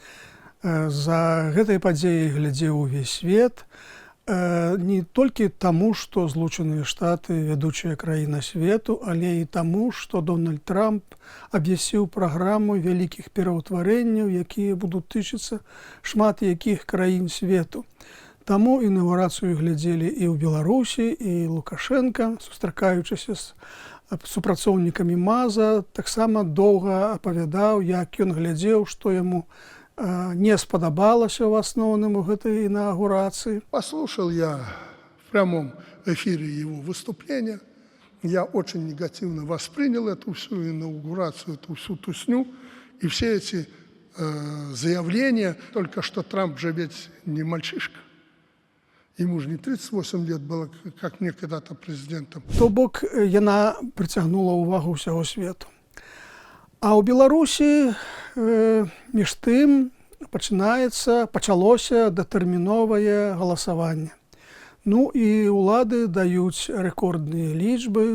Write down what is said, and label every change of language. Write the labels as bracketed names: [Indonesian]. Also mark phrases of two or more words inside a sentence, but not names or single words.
[Belarusian] За гэтай падзеяй глядзеў увесь свет, не толькі таму, што Злучаныя Штаты – вядучая краіна свету, але і таму, што Дональд Трамп абвясціў праграму вялікіх пераўтварэнняў, якія будуць тычыцца шмат якіх краін свету. Таму інаўгурацыю глядзелі і ў Беларусі, і Лукашенка, сустракаючыся з супрацоўнікамі МАЗа, таксама доўга апавядаў, як ён глядзеў, што яму не спадабалася [Russian] в основном у этой инаугурации. Послушал я в прямом эфире его выступления. Я очень негативно воспринял эту всю инаугурацию, эту всю тусню. И все эти заявления, только что Трамп же ведь не мальчишка. Ему же не 38 лет было, как мне когда-то президентом. [Belarusian] То бок яна прыцягнула ўвагу ўсяго свету. А ў Беларусі між тым пачалося датэрміновае галасаванне. Ну і ўлады даюць рэкордныя лічбы.